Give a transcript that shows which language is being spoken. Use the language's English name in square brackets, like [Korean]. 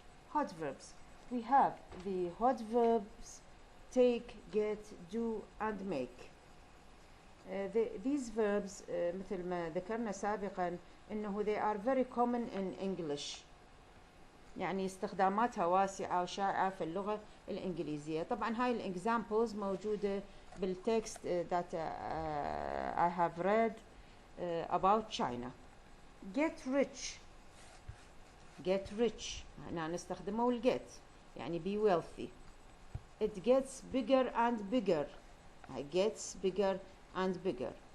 [English] Hot verbs. We have the hot verbs take, get, do, and make. These verbs [Arabic] مثل ما ذكرنا سابقا إنه [English] they are very common in English. [Arabic] يعني استخداماتها واسعة وشائعة في اللغة الإنجليزية. طبعا هاي الإكزامبلز موجودة بالتكست [English] that I have read about China. Get rich. Get rich. [Arabic] هنا نستخدمه الget يعني [English] be wealthy. It gets bigger and bigger. It gets bigger and bigger.